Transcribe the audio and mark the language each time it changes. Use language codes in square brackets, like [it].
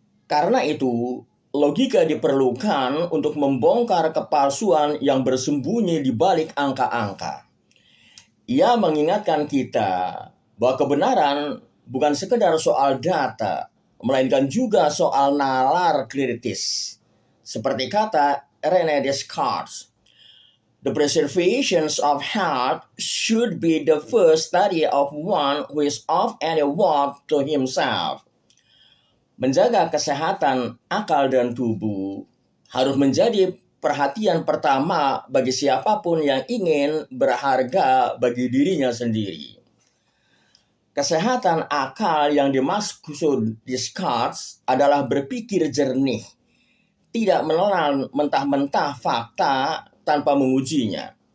[id] Karena itu, logika diperlukan untuk membongkar kepalsuan yang bersembunyi di balik angka-angka. Ia mengingatkan kita bahwa kebenaran bukan sekedar soal data, melainkan juga soal nalar kritis. Seperti kata [en] René Descartes, "The preservation of health should be the first study of one who is of any worth to himself." [id] Menjaga kesehatan akal dan tubuh harus menjadi perhatian pertama bagi siapapun yang ingin berharga bagi dirinya sendiri. Kesehatan akal yang dimaksud Descartes adalah berpikir jernih, tidak menelan mentah-mentah fakta tanpa mengujinya.